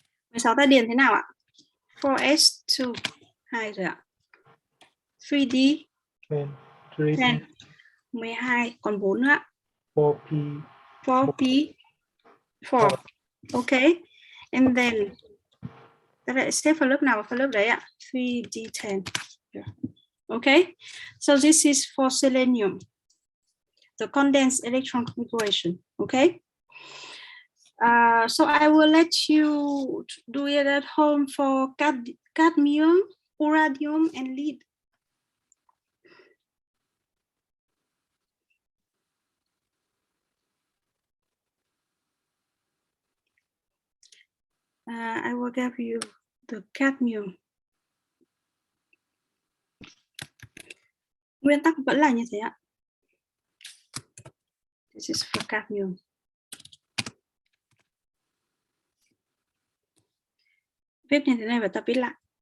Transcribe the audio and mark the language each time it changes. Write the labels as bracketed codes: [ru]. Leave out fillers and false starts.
[vi] 16 ta điền thế nào ạ? 4s2 2 rồi ạ. 3d 10. 10 12, còn 4 nữa ạ. 4p 4p 4. [en] Okay. And then [vi] xếp vào lớp nào và phần lớp đấy ạ? 3D10. [en] Yeah. Okay, so this is for selenium, the condensed electron configuration. Okay, so I will let you do it at home for cadmium, uranium, and lead. I will give you the cadmium. [vi] Nguyên tắc vẫn là như thế ạ. [en] This is for cadmium. [vi] Viết như thế này và tập viết lại.